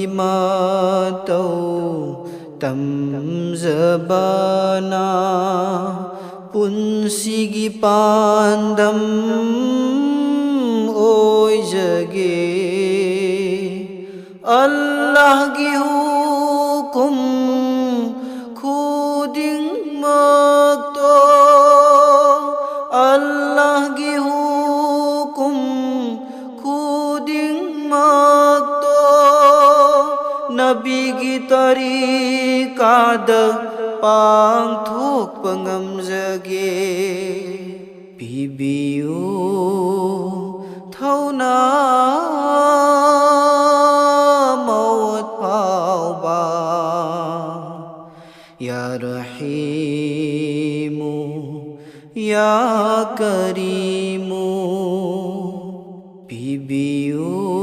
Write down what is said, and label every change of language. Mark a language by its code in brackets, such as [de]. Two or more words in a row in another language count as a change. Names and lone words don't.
[mni] gimatau tamzabana punsigi pandam oi jage Allah gi hukum khuding magto Allah gi hukum khuding magto Nabi gi tariqad pangthok pangamjage pibiyu thauna maut pauba [ar] يا رحيمُ يا كريمُ [mni] pibiyu